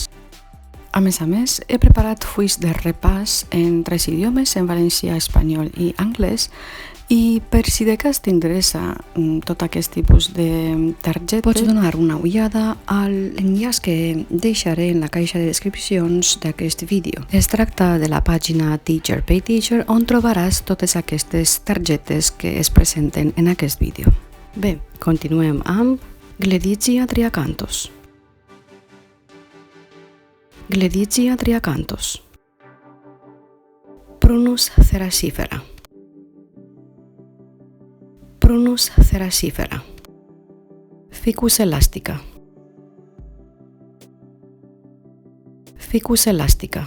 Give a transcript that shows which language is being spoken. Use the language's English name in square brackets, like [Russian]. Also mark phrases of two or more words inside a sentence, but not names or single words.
[Catalan] A més, he preparat fulls de repàs en 3 idiomes, en valencià, espanyol i anglès, i per si de cas t'interessa tot aquest tipus de targetes, pots donar una ullada a l'enllaç que deixaré en la caixa de descripcions d'aquest vídeo. Es tracta de la pàgina Teacher Pay Teacher, on trobaràs totes aquestes targetes que es presenten en aquest vídeo. Bé, continuem amb Gledigia triacanthus. Gledigia triacanthus. Prunus ceracifera. Prunus ceracifera. Ficus elastica. Ficus elastica.